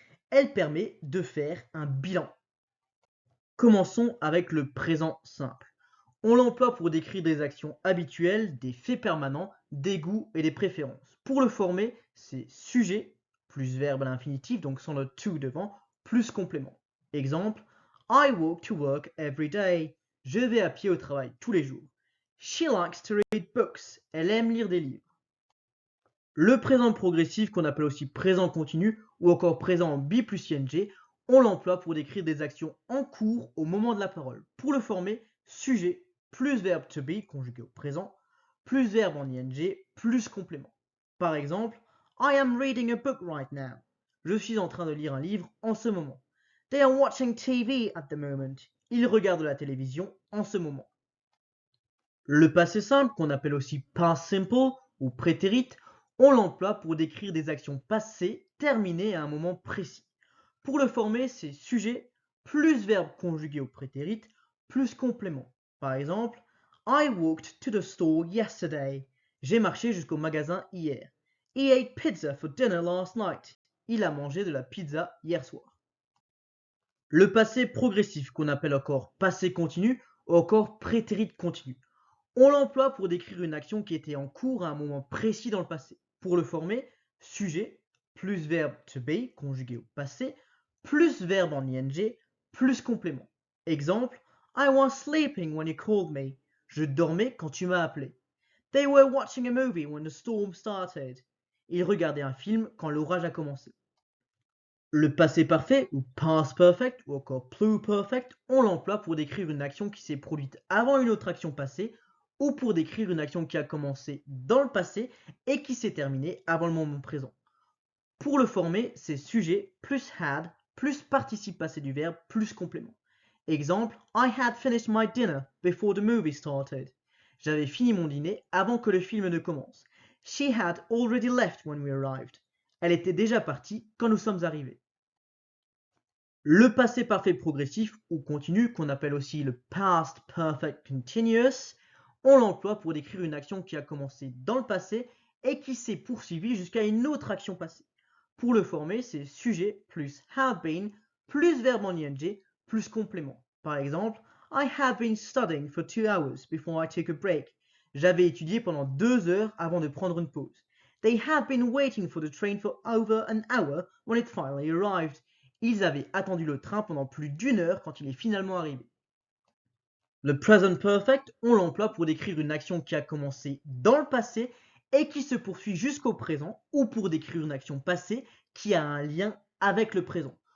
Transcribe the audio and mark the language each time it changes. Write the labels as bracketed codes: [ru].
[fr] Elle permet de faire un bilan. Commençons avec le présent simple. On l'emploie pour décrire des actions habituelles, des faits permanents, des goûts et des préférences. Pour le former, c'est sujet plus verbe à l'infinitif, donc sans le to devant, plus complément. Exemple, [en] I walk to work every day. [fr] Je vais à pied au travail tous les jours. [en] She likes to read books. [fr] Elle aime lire des livres. Le présent progressif, qu'on appelle aussi présent continu ou encore présent en be plus ing, on l'emploie pour décrire des actions en cours au moment de la parole. Pour le former, sujet plus verbe to be conjugué au présent, plus verbe en ing, plus complément. Par exemple, [en] I am reading a book right now. [fr] Je suis en train de lire un livre en ce moment. [en] They are watching TV at the moment. [fr] Ils regardent la télévision en ce moment. Le passé simple, qu'on appelle aussi past simple ou prétérit, on l'emploie pour décrire des actions passées terminées à un moment précis. Pour le former, c'est sujet plus verbe conjugué au prétérit plus complément. Par exemple, [en] I walked to the store yesterday. [fr] J'ai marché jusqu'au magasin hier. [en] He ate pizza for dinner last night. [fr] Il a mangé de la pizza hier soir. Le passé progressif, qu'on appelle encore passé continu ou encore prétérit continu. On l'emploie pour décrire une action qui était en cours à un moment précis dans le passé. Pour le former, sujet plus verbe to be conjugué au passé, plus verbe en ing, plus complément. Exemple, [en] I was sleeping when you called me. [fr] Je dormais quand tu m'as appelé. [en] They were watching a movie when the storm started. [fr] Ils regardaient un film quand l'orage a commencé. Le passé parfait, ou past perfect, ou encore pluperfect, on l'emploie pour décrire une action qui s'est produite avant une autre action passée, ou pour décrire une action qui a commencé dans le passé et qui s'est terminée avant le moment présent. Pour le former, c'est sujet plus had, plus participe passé du verbe, plus complément. Exemple, [en] I had finished my dinner before the movie started. [fr] J'avais fini mon dîner avant que le film ne commence. [en] She had already left when we arrived. [fr] Elle était déjà partie quand nous sommes arrivés. Le passé parfait progressif ou continu, qu'on appelle aussi le past perfect continuous, on l'emploie pour décrire une action qui a commencé dans le passé et qui s'est poursuivie jusqu'à une autre action passée. Pour le former, c'est sujet plus have been plus verbe en ing plus complément. Par exemple, [en] I have been studying for 2 hours before I took a break. [fr] J'avais étudié pendant 2 heures avant de prendre une pause. [en] They have been waiting for the train for over an hour when it finally arrived. [fr] Ils avaient attendu le train pendant plus d'1 heure quand il est finalement arrivé. Le present perfect, on l'emploie pour décrire une action qui a commencé dans le passé et qui se poursuit jusqu'au présent, ou pour décrire une action passée qui a un lien avec le présent.